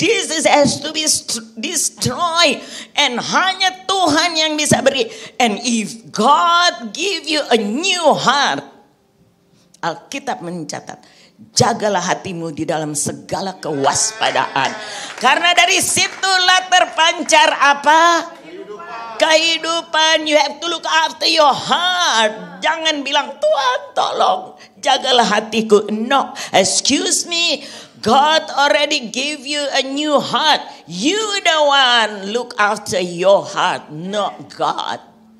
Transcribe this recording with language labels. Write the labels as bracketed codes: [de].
[en] This has to be destroyed. [id] And hanya Tuhan yang bisa beri. [en] And if God give you a new heart, [id] Alkitab mencatat, jagalah hatimu di dalam segala kewaspadaan. Karena dari situlah terpancar apa? Kehidupan. [en] You have to look after your heart. [id] Jangan bilang, Tuhan tolong jagalah hatiku. [en] No, excuse me. God already gave you a new heart. You the one look after your heart, not God.